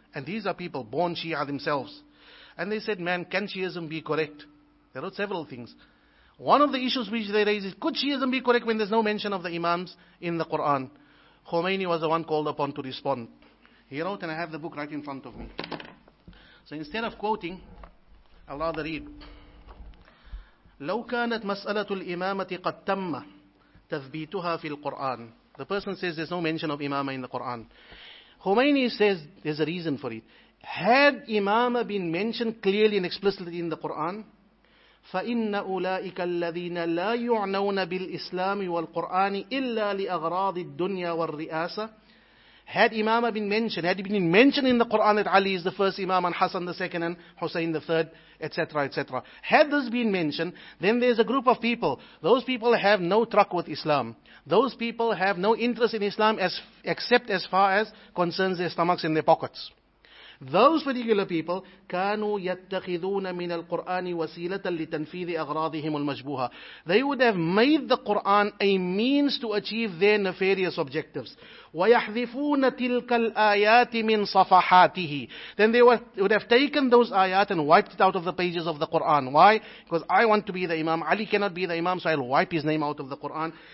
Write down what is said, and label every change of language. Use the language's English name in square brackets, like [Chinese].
[English] And these are people born Shia themselves. And they said, man, can Shiism be correct? They wrote several things. One of the issues which they raised is, could Shiism be correct when there's no mention of the Imams in the Quran? Khomeini was the one called upon to respond. He wrote, and I have the book right in front of me. So instead of quoting, I'll rather read. [Arabic] لو كانت مسألة الإمامة قد تم تثبيتها في القرآن. [English] The person says there's no mention of Imamah in the Quran. Khomeini says there's a reason for it. Had Imamah been mentioned clearly and explicitly in the Quran, [Arabic] فَإِنَّ أُولَٰئِكَ الَّذِينَ لَا يُعْنَوْنَ بِالْإِسْلَامِ وَالْقُرْآنِ إِلَّا لِأَغْرَاضِ الدُّنْيَا وَالرِّئَاسَةِ. [English] Had Imamah been mentioned, had it been mentioned in the Quran that Ali is the first Imam and Hassan the second and Hussein the third, etc., etc. Had this been mentioned, then there's a group of people. Those people have no truck with Islam. Those people have no interest in Islam except as far as concerns their stomachs and their pockets. Those particular people, [Arabic] كانوا يتخذون من القرآن وسيلة لتنفيذ أغراضهم المشبوهة. [English] They would have made the Quran a means to achieve their nefarious objectives. [Arabic] وَيَحْذِفُونَ تِلْكَ الْآيَاتِ مِنْ صَفَحَاتِهِ. [English] Then they would have taken those ayat and wiped it out of the pages of the Quran. Why? Because I want to be the Imam. Ali cannot be the Imam, so I'll wipe his name out of the Quran.